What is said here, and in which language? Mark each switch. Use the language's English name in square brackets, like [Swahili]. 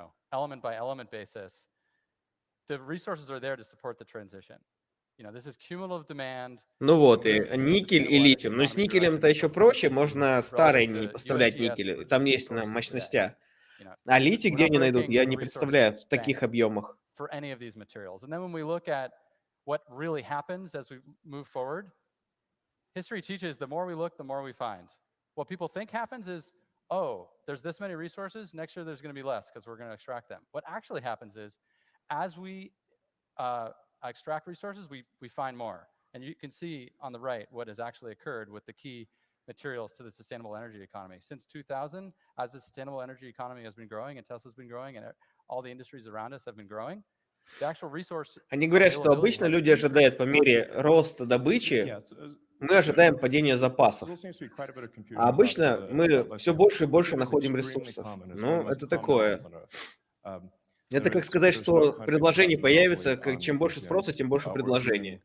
[English] Element by element basis, the resources are there to support the transition. This is cumulative demand. [Russian] Ну вот, и никель и литиум. Но с никелем-то еще проще, можно старые не поставлять никель, там есть на мощностях. А литий где они найдут, я не представляю в таких объемах. [English] For any of these materials. And then when we look at what really happens as we move forward, history teaches the more we look, the more we find. What people think happens is, oh, there's this many resources, next year there's going to be less because we're going to extract them. What actually happens is, as we extract resources, we find more. And you can see on the right what has actually occurred with the key materials to the sustainable energy economy. Since 2000, as the sustainable energy economy has been growing and Tesla's been growing and all the industries around us have been growing, the actual resource [Russian] Они говорят, что обычно люди ожидают по мере роста добычи, мы ожидаем падения запасов. А обычно мы все больше и больше находим ресурсов. Ну, это такое. Это как сказать, что предложение появится, чем больше спроса, тем больше предложения.